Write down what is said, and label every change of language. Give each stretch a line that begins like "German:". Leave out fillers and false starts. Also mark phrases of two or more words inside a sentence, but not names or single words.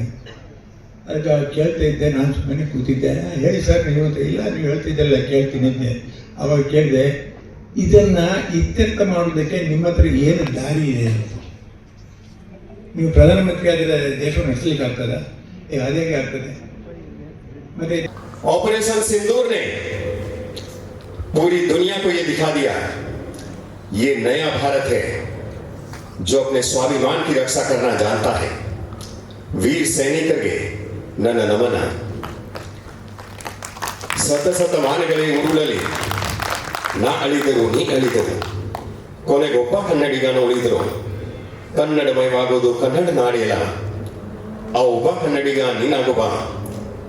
Kannada: ಅದಕ್ಕೆ ಕೇಳ್ತಾ ಇದ್ದೆ, ನಾನು ಸುಮ್ಮನೆ ಕೂತಿದ್ದೆ. ಹೇಳಿ ಸರ್ ನೀವು ಅಂತ. ಇಲ್ಲ, ನೀವು ಹೇಳ್ತಿದ್ದಲ್ಲ ಕೇಳ್ತೀನಿ ಅಂತೆ. ಅವಾಗ ಕೇಳಿದೆ, ಇದನ್ನು ಇತ್ಯರ್ಥ ಮಾಡೋದಕ್ಕೆ ನಿಮ್ಮ ಹತ್ರ ಏನು ದಾರಿ ಇದೆ ಅಂತ. ನೀವು ಪ್ರಧಾನಮಂತ್ರಿ ಆಗಿದ್ದ ದೇಶವನ್ನು ನಡೆಸಲಿಕ್ಕೆ ಆಗ್ತದ? ಅದೇ ಆಗ್ತದೆ. ಮತ್ತೆ
Hindi: ऑपरेशन सिंदूर ने पूरी दुनिया को यह दिखा दिया, ये नया भारत है जो अपने स्वाभिमान की रक्षा करना जानता है.
Kannada: ವೀರ ಸೈನಿಕರಿಗೆ ನನ್ನ ನಮನ. ಸತತ ಮಾನಗಳೇ ಉರುಳಲಿ, ನಾ ಅಳಿದರು ನೀ ಅಳಿದರು, ಕೊನೆಗೊಬ್ಬ ಕನ್ನಡಿಗನ ಉಳಿದರು. ಕನ್ನಡಮಯವಾಗುವುದು ಕನ್ನಡ ನಾಡಿಯಲ್ಲ, ಆ ಒಬ್ಬ ಕನ್ನಡಿಗ ನೀನಾಗುವ.